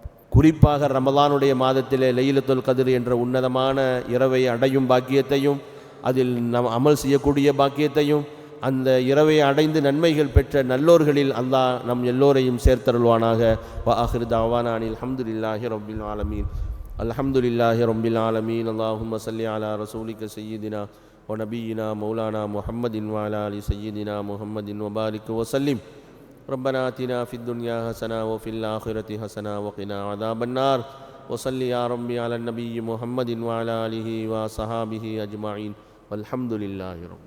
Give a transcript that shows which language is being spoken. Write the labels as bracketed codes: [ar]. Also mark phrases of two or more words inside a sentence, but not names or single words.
[ta] குறிப்பாக ரமலானுடைய மாதத்திலே லைலத்துல் கத்ர் என்ற உன்னதமான இரவை அடையும் பாக்கியத்தையும் அதில் நாம் அமல் செய்யக்கூடிய பாக்கியத்தையும் அந்த இரவை அடைந்து நன்மைகள் பெற்ற நல்லோர்களில் அல்லாஹ் நம் எல்லோரையும் சேர்த்தருள்வானாக. [ar] وآخر دعوانا أن الحمد لله رب العالمين. الحمد لله رب العالمين. اللهم صل على رسولك سيدنا ونبينا مولانا محمد وعلى آل سيدنا محمد وبارك وسلم. ربنا آتنا في الدنيا حسنة وفي الآخرة حسنة وقنا عذاب النار. وصلي يا ربي على النبي محمد وعلى آله وصحابه أجمعين والحمد لله رب